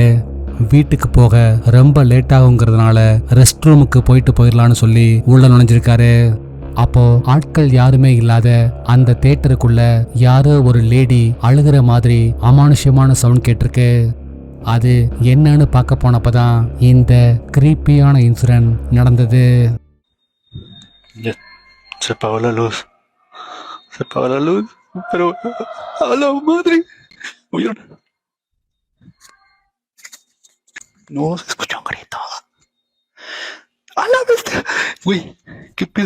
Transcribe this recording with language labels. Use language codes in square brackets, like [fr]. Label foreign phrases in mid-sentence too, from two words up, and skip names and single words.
[ta] வீட்டுக்கு போக ரொம்ப லேட் ஆகுங்கிறதுனால [en] rest room [ta] போயிடலான்னு சொல்லி உள்ள நுழைஞ்சிருக்காரு. அப்போ ஆட்கள் யாருமே இல்லாத அந்த தியேட்டருக்குள்ள யாரோ ஒரு லேடி அழுகிற மாதிரி அமானுஷ்யமான சவுண்ட் கேட்டிருக்கு. அது என்னன்னு பார்க்க போனப்பதான் இந்த [en] creepy incident [ta] நடந்தது. [es] Ya se apagó la luz. Se apagó la luz. Pero. ¡A la madre! ¿Oyeron? No, se escuchó un grito. ¡A la bestia! Güey, ¿qué pedo?